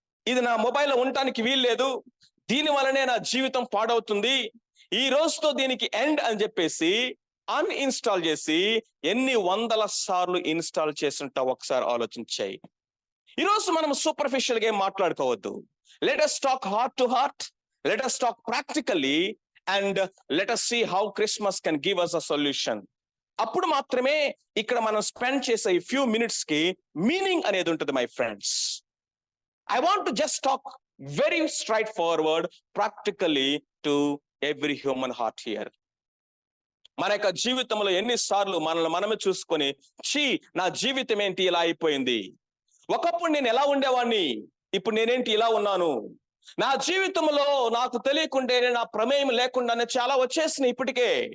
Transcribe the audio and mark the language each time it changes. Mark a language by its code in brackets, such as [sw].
[te] ఇది నా మొబైల్లో ఉండటానికి వీల్లేదు, దీని వల్లనే నా జీవితం పాడవుతుంది, ఈ రోజుతో దీనికి ఎండ్ అని చెప్పేసి అన్ఇన్స్టాల్ చేసి ఎన్ని వందల సార్లు ఇన్స్టాల్ చేస్తుంటావు ఒకసారి ఆలోచించాయి. ఈరోజు మనం సూపర్ఫిషియల్ గా ఏం మాట్లాడుకోవద్దు. [en] Let us talk heart to heart, let us talk practically, and let us see how Christmas can give us a solution. [te] అప్పుడు మాత్రమే ఇక్కడ మనం స్పెండ్ చేసే ఈ [en] few minutes [te] కి మీనింగ్ అనేది ఉంటుంది [en] My friends. I want to just talk very straightforward, practically to every human heart here. [te] మన యొక్క జీవితంలో ఎన్నిసార్లు మనల్ని మనమే చూసుకొని నా జీవితం ఏంటి ఇలా అయిపోయింది, ఒకప్పుడు నేను ఎలా ఉండేవాడిని, ఇప్పుడు నేనేంటి ఇలా ఉన్నాను, నా జీవితంలో నాకు తెలియకుండానే, నా ప్రమేయం లేకుండానే చాలా వచ్చేసినాయి ఇప్పటికే.